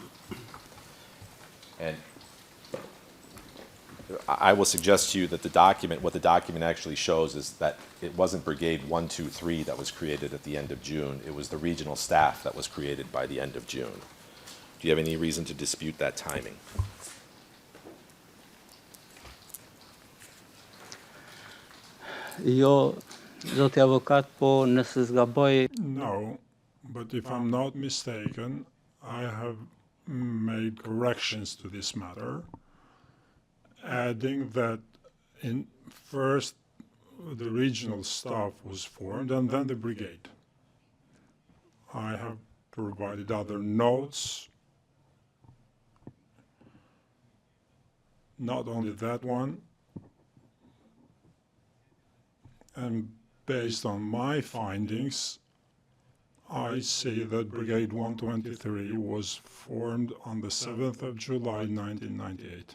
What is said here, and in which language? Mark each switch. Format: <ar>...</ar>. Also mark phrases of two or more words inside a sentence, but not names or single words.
<en>And I will suggest to you that what the document actually shows is that it wasn't Brigade 123 that was created at the end of June. It was the regional staff that was created by the end of June. Do you have any reason to dispute that timing?</en> <sq>Jo, zoti avokat, po nëse zgaboj,</sq> <en>No, but if I'm not mistaken, I have made corrections to this matter, adding that first the regional staff was formed and then the brigade. I have provided other notes, not only that one, and based on my findings, I see that Brigade 123 was formed on the 7th of July 1998.</en>